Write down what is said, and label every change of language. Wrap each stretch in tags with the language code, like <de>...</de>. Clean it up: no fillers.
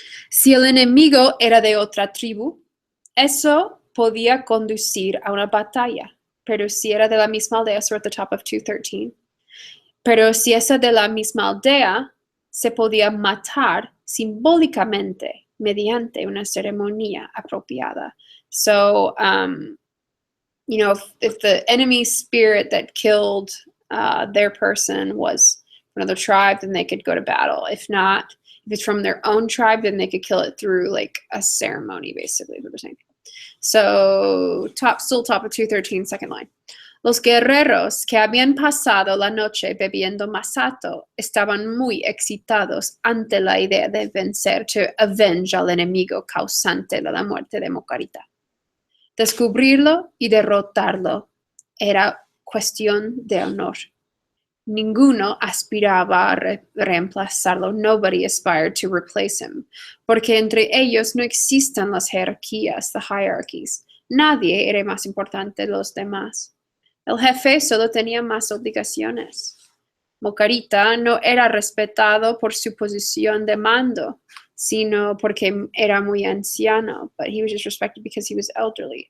<es>Si el enemigo era de otra tribu, eso podía conducir a una batalla. Pero si era de la misma aldea,</es> <en>so at the top of 213.</en> <es>Pero si es de la misma aldea, se podía matar simbólicamente mediante una ceremonia apropiada.</es> <en>So, if the enemy spirit that killed their person was from another tribe, then they could go to battle. If not, if it's from their own tribe, then they could kill it through like a ceremony, basically, is what they're saying. So, still top of 213, second line.</en> <es>Los guerreros que habían pasado la noche bebiendo masato estaban muy excitados ante la idea de vencer,</es> <en>to avenge</en> <es>al enemigo causante de la muerte de Mocarita. Descubrirlo y derrotarlo era cuestión de honor. Ninguno aspiraba a reemplazarlo.</es> <en>Nobody aspired to replace him.</en> <es>Porque entre ellos no existen las jerarquías,</es> <en>the hierarchies.</en> <es>Nadie era más importante de los demás. El jefe solo tenía más obligaciones. Mocarita no era respetado por su posición de mando, sino porque era muy anciano,</es> <en>but he was just respected because he was elderly.</en>